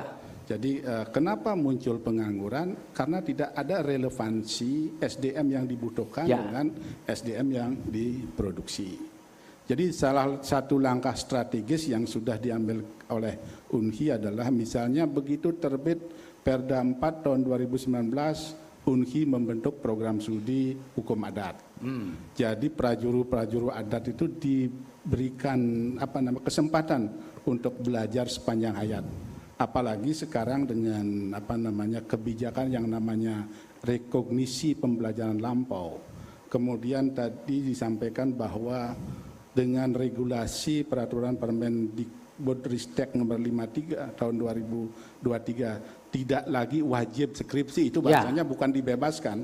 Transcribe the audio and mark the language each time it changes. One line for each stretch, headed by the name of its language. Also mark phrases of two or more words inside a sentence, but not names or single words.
Indonesian: Jadi kenapa muncul pengangguran? Karena tidak ada relevansi SDM yang dibutuhkan dengan SDM yang diproduksi. Jadi salah satu langkah strategis yang sudah diambil oleh UNHI adalah misalnya begitu terbit Perda 4 tahun 2019, UNHI membentuk program studi hukum adat. Jadi prajuru-prajuru adat itu diberikan kesempatan untuk belajar sepanjang hayat. Apalagi sekarang dengan kebijakan yang namanya rekognisi pembelajaran lampau. Kemudian tadi disampaikan bahwa dengan regulasi peraturan Permendikbudristek nomor 53 tahun 2023 tidak lagi wajib skripsi, itu bahasanya bukan dibebaskan.